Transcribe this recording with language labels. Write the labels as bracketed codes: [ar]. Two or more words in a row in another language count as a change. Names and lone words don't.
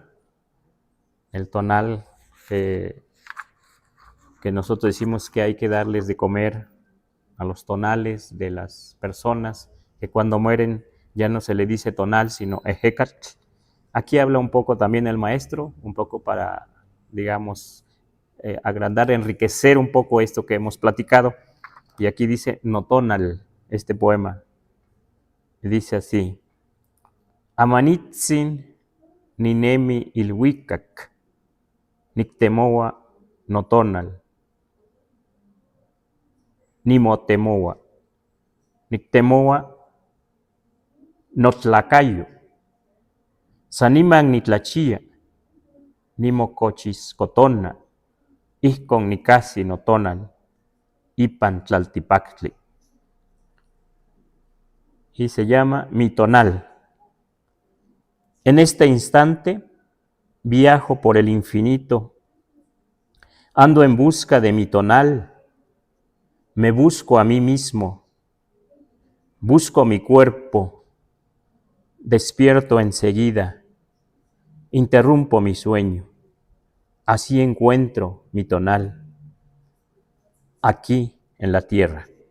[es] El tonal que nosotros decimos que hay que darles de comer a los tonales de las personas, que cuando mueren ya no se le dice tonal, sino ejecat. Aquí habla un poco también el maestro, un poco para, digamos, agrandar, enriquecer un poco esto que hemos platicado. Y aquí dice notonal, este poema. Y dice así: [nah] Amanitzin ninemi ilhuicac, nictemoa notonal, nimotemoa, nictemoa notlacayo, saniman nitlachia, nimocochis cotona, ijcon nicasi notonal, ipan tlaltipactli. [es] Y se llama Mi Tonal. En este instante viajo por el infinito, ando en busca de mi tonal, me busco a mí mismo, busco mi cuerpo, despierto enseguida, interrumpo mi sueño, así encuentro mi tonal, aquí en la tierra.